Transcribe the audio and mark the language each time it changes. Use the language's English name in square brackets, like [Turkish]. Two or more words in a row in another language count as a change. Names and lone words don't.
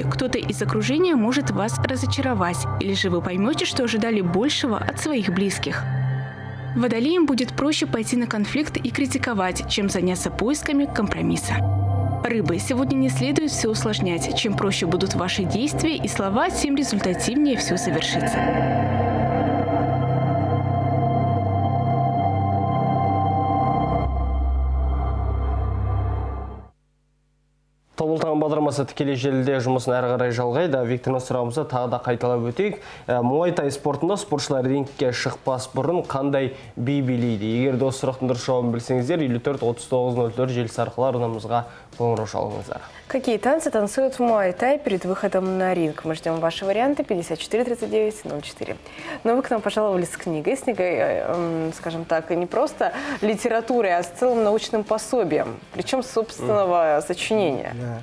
[Russian] Кто-то из окружения может вас разочаровать, или же вы поймете, что ожидали большего от своих близких. Водолеям будет проще пойти на конфликт и критиковать, чем заняться поисками компромисса. Рыбы. Сегодня не следует все усложнять. Чем проще будут ваши действия и слова, тем результативнее все совершится. [Kazakh] Тобылтаң бағдарламасы тікелей желіде жұмысын әрі қарай жалғайды. Виктордан сұрағымызды тағы да қайталап өтейік. Муай-тай спортында спортшылар рингке шықпас бұрын қандай би билейді? Егер де осы сұрақтың дұрыс жауабын білсеңіздер, 54-39-04 желісі арқылы арнамызға қоңырау шалыңыздар. [Russian] Какие танцы танцуют в муай-тай перед выходом на ринг? Мы ждем ваши варианты 54-39-04. Но вы к нам пожаловали с книгой. С книгой, скажем так, не просто литературой, а с целым научным пособием. Причем собственного сочинения. Да.